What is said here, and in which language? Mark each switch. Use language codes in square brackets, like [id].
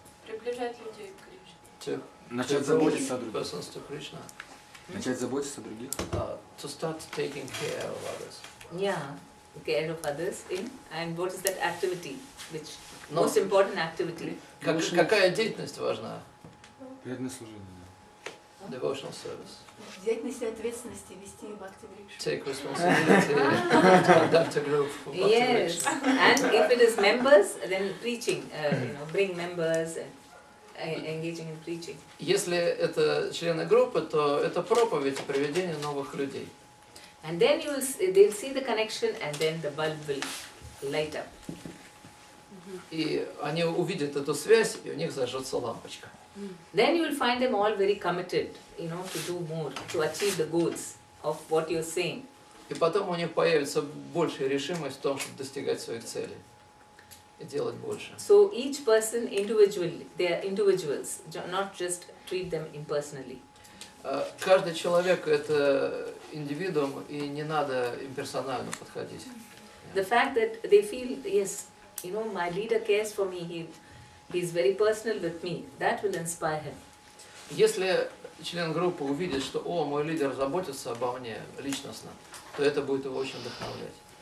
[ru] Приближать людей к Кришне. Начать заботиться о других. [en] Persons to Krishna. [ru] Начать заботиться о других. [en] To start taking care of others. Yeah, care of others in. And what is that activity? Which most important activity? [ru] Какая деятельность важна? Преданное служение. [en] Devotional service. [ru] Взять на себя ответственность и вести Бхакти врикшу. [en] Take responsibility to conduct a group for Bhakti Yes, Vriksha. and if it is members, then preaching. Bring members and engaging in preaching. [ru] Если это члены группы, то это проповедь и приведение новых людей. [en] And then they'll see the connection, and then the bulb will light up. [ru] И они увидят эту связь, и у них зажжется лампочка. [en] Then you will find them all very committed, to do more, to achieve the goals of what you're saying. [ru] И потом у них появится большая решимость в том, чтобы достигать своих целей и делать больше. [en] So each person individually, they are individuals, not just treat them impersonally. [ru] Каждый человек это индивидуум, и не надо имперсонально подходить. [en] The fact that they feel, yes, my leader cares for me, he's very personal with me, that will inspire him. [ru] Если член группы увидит, что мой лидер заботится обо мне личностно, то это будет его очень вдохновлять.